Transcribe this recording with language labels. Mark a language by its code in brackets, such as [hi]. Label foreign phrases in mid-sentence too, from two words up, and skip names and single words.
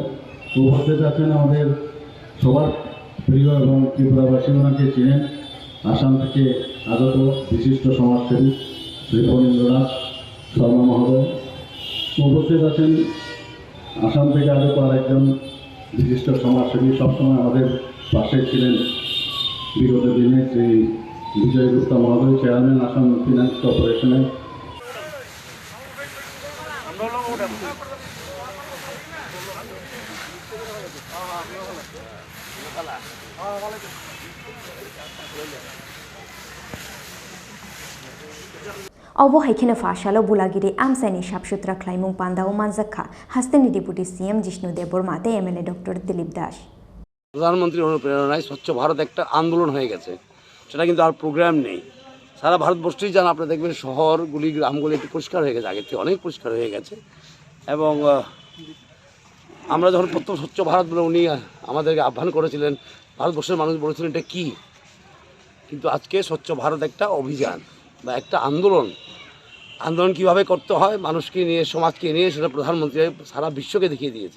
[bn] উপস্থিত আছেন আমাদের সবার প্রিয় এবং ত্রিপুরাবাসী ওনাকে চিনেন আসাম থেকে আগত বিশিষ্ট সমাজসেবী শ্রী ফণীন্দ্রনাথ শর্মা মহোদয়। উপস্থিত আছেন আসাম থেকে আগত আরেকজন বিশিষ্ট সমাজসেবী সবসময় আমাদের পাশে ছিলেন বিগত দিনে শ্রী বিজয় গুপ্তা মহোদয় চেয়ারম্যান আসাম ফিনান্স কর্পোরেশনের। [brx] अब हाइखेन फाशालो बुलागिरि आमसायनि साफसुथरा ख्लाइमुं पान्दाव मानजाखा हास्तेनि [en] deputy CM [brx] जिष्णु देबबर्मा ते एमएलए डक्टर दिलीप दास [bn] প্রধানমন্ত্রীর অনুপ্রেরণায় স্বচ্ছ ভারত একটা আন্দোলন হয়ে গেছে, সেটা কিন্তু আর প্রোগ্রাম নেই। সারা ভারতবর্ষেই যান আপনি দেখবেন শহরগুলি গ্রামগুলি একটু পরিষ্কার হয়ে গেছে, আগের থেকে অনেক পরিষ্কার হয়ে গেছে। এবং আমরা যখন প্রথম স্বচ্ছ ভারত বলে উনি আমাদেরকে আহ্বান করেছিলেন, ভারতবর্ষের মানুষ বলেছিলেন এটা কী, কিন্তু আজকে স্বচ্ছ ভারত একটা অভিযান বা একটা আন্দোলন কীভাবে করতে হয় মানুষকে নিয়ে সমাজকে নিয়ে সেটা প্রধানমন্ত্রী সারা বিশ্বকে দেখিয়ে দিয়েছে।